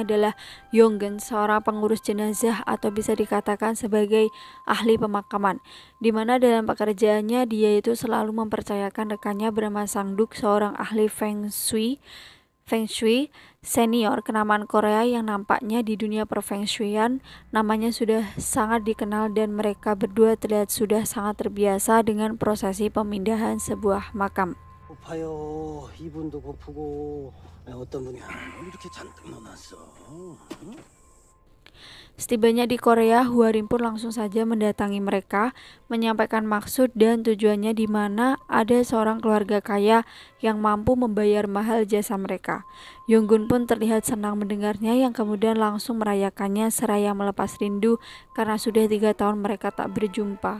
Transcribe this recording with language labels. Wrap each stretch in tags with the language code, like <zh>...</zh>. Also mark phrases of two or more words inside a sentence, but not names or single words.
<id>adalah Yonggen, seorang pengurus jenazah atau bisa dikatakan sebagai ahli pemakaman, di mana dalam pekerjaannya dia itu selalu mempercayakan rekannya bernama Sang-duk, seorang ahli Feng Shui senior kenamaan Korea yang nampaknya di dunia perfeng shuian namanya sudah sangat dikenal dan mereka berdua terlihat sudah sangat terbiasa dengan prosesi pemindahan sebuah makam.</id> <ko>고파요. 이분도 고프고 어떤 분이 이렇게 잔뜩 넣어놨어.</ko> <id>Setibanya di Korea, Hwarim pun langsung saja mendatangi mereka, menyampaikan maksud dan tujuannya di mana ada seorang keluarga kaya yang mampu membayar mahal jasa mereka. Yonggun pun terlihat senang mendengarnya yang kemudian langsung merayakannya seraya melepas rindu karena sudah 3 tahun mereka tak berjumpa.</id>